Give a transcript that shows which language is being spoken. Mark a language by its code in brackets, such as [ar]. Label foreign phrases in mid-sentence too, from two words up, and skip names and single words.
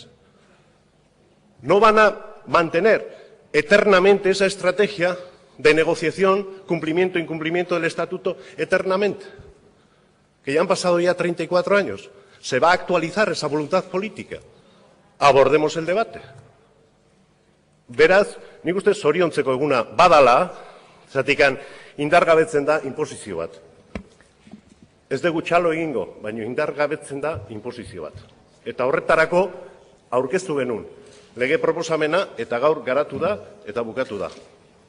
[es] No van a mantener eternamente esa estrategia de negociación, cumplimiento, incumplimiento del estatuto eternamente. Que ya han pasado ya 34 años. Se va a actualizar esa voluntad política. Abordemos el debate. [eu] Beraz, nik uste zoriontzeko eguna badala, zatikan indargabetzen da inposizio bat. Ez dugu txalo egingo, baina indargabetzen da inposizio bat. Eta horretarako aurkeztu genuen lege proposamena eta gaur garatu da eta bukatu da.